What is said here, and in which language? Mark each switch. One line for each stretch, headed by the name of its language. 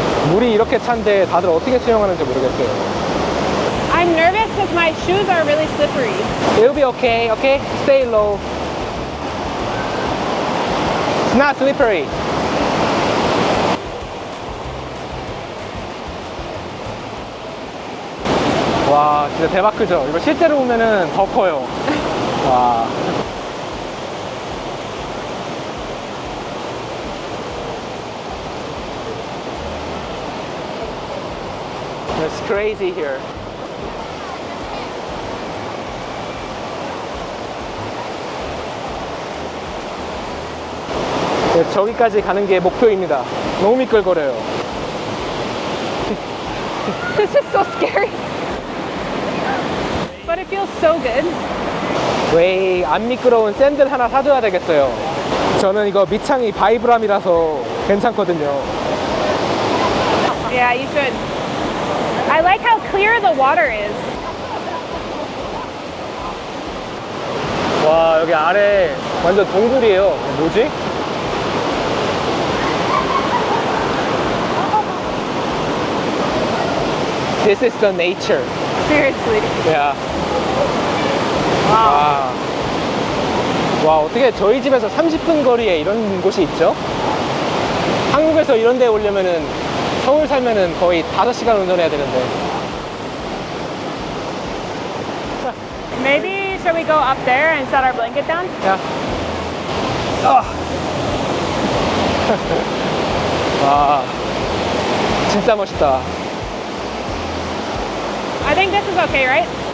Korean: 물이 이렇게 찬데 다들 어떻게 수영하는지 모르겠어요.
English: I'm nervous because my shoes are really slippery. It'll be okay, okay? Stay low. It's not slippery.
Korean: 와, 진짜 대박 크죠? 이거 실제로 보면은 더 커요. 와.
English: It's crazy here.
Korean: 네, 저기까지 가는 게 목표입니다. 너무 미끌거려요.
English: This is so scary. But it feels so good.
Korean: 왜 안 미끄러운 샌들 하나 사줘야 되겠어요. 저는 이거 밑창이 바이브람이라서 괜찮거든요.
English: Yeah, you should. I like how clear the water is.
Korean: 와, 여기 아래 완전 동굴이에요. 뭐지?
English: This is the nature. Seriously. Yeah. Wow.
Korean: 와, 어떻게 저희 집에서 30분 거리에 이런 곳이 있죠? 한국에서 이런 데 오려면은 서울 살면은 거의 5시간 운전해야 되는데.
English: Maybe should we go up there and set our blanket down?
Korean: 야. 와, 진짜 멋있다.
English: I think this is okay, right?